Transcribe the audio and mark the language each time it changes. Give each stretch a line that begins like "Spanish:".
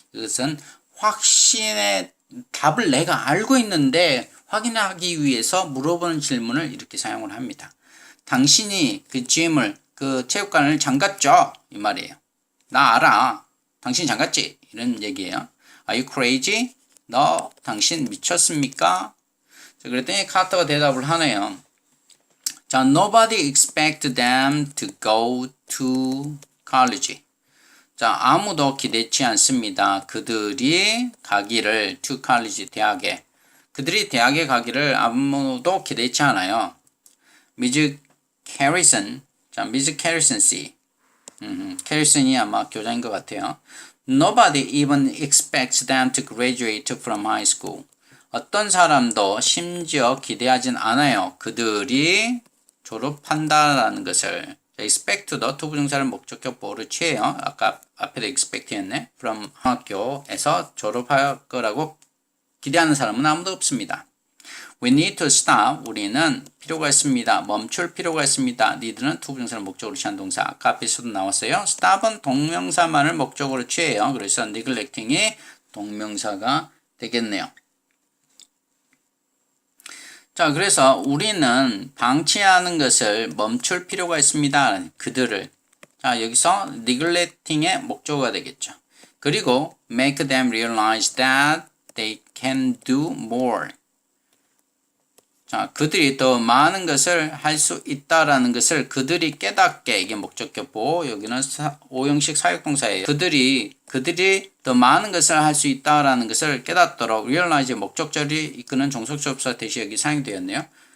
Korean: 이것은 확신의 답을 내가 알고 있는데 확인하기 위해서 물어보는 질문을 이렇게 사용을 합니다. 당신이 그 gym을, 그 체육관을 잠갔죠? 이 말이에요. 나 알아. 당신 잠갔지? 이런 얘기예요.
English: Are you crazy?
Korean: 당신 미쳤습니까? 자, 그랬더니 카터가 대답을 하네요.
English: 자, nobody expect them to go to college.
Korean: 자, 아무도 기대치 않습니다. 그들이 가기를
English: to college,
Korean: 대학에. 그들이 대학에 가기를 아무도 기대치 않아요. Miss Harrison, 자, Miss Harrison 씨. 캐리슨이 아마 교장인 것 같아요.
English: Nobody even expects them to graduate from high school.
Korean: 어떤 사람도 심지어 기대하진 않아요. 그들이 졸업한다라는 것을. expect도 투부정사를 목적격 보호를 취해요. 아까 앞에도 expect였네. from 학교에서 졸업할 거라고 기대하는 사람은 아무도 없습니다.
English: We need to stop.
Korean: 우리는 필요가 있습니다. 멈출 필요가 있습니다. need는 투부정사를 목적으로 취한 동사. 아까 앞에서도 나왔어요. stop은 동명사만을 목적으로 취해요. 그래서 neglecting이 동명사가 되겠네요. 자, 그래서 우리는 방치하는 것을 멈출 필요가 있습니다. 그들을. 자, 여기서 neglecting의 목적어가 되겠죠. 그리고
English: make them realize that they can do more.
Korean: 자, 그들이 더 많은 것을 할 수 있다라는 것을 그들이 깨닫게, 이게 목적격 보호, 여기는 오형식 사역동사예요. 그들이 더 많은 것을 할 수 있다라는 것을 깨닫도록 realize 목적절이 이끄는 종속접사 대시 여기 사용되었네요.